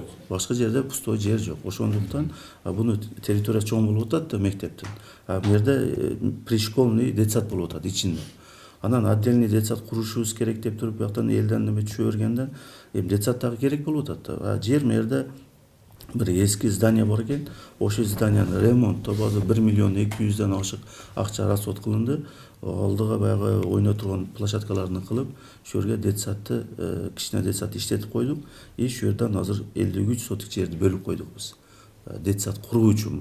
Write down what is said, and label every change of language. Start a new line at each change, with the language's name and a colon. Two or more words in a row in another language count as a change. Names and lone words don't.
Kyrgyz: Башка жерде пустой жер жок. Ошондуктан буну территория чоң болуп атат да мектептин. Бу жерде пришкольный детсад болуп атат ичинде. Анан отдельный детсад курушубуз керек деп туруп, бияктан элден неме түшө бергенден эми детсад дагы керек болуп атат да. Жер мерде bir eski zdание бар экен. Ошол зданияны ремонттоп азыр 1 миллион 200ден ашык акча расход кылынды. Алдыга баягы ойно турган площадкаларын кылып, ошол жерге детсадты, кичине детсад иштетип койдук. И ошол жерден азыр 53 сотик жерди бөлүп койдук биз. Детсад куруу үчүн бу.